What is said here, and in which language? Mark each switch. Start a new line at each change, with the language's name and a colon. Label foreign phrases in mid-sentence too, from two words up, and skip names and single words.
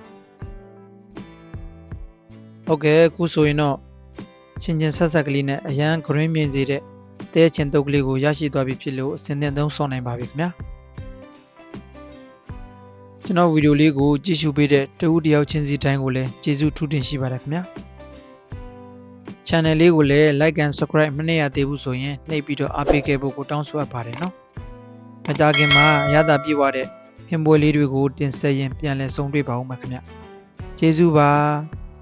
Burmese: ဟုတ်ကဲ့အခုဆိုရင်တော့ချင်းဆက်ဆက်ကလေးနဲ့အရန်ဂရင်းမြင်စေတဲ့တဲချင်းတုပ်ကလေးကိုရရှိသွားပြီဖြစ်လို့အစဉ်သင့်သုံးဆောင်နိုင်ပါပြီခင်ဗျာ ကျွန်တော်ဗီဒီယိုလေးကိုကြည့်ရှုပေးတဲ့တဦးတယောက်ချင်းစီတိုင်းကိုလည်းကျေးဇူးထူးတင်ရှိပါတယ်ခင်ဗျာ channel လေးကိုလည်း
English: like and subscribe
Burmese: မနှိပ်ရသေးဘူးဆိုရင်နှိပ်ပြီးတော့အားပေးခဲ့ဖို့ကိုတောင်းဆိုအပ်ပါတယ်နော်မကြခင်မှာရတာပြည့်ဝတဲ့ဟင်ပွဲလေးတွေကိုတင်ဆက်ရင်ပြန်လည်ဆုံတွေ့ပါဦးမှာခင်ဗျာကျေးဇူးပါ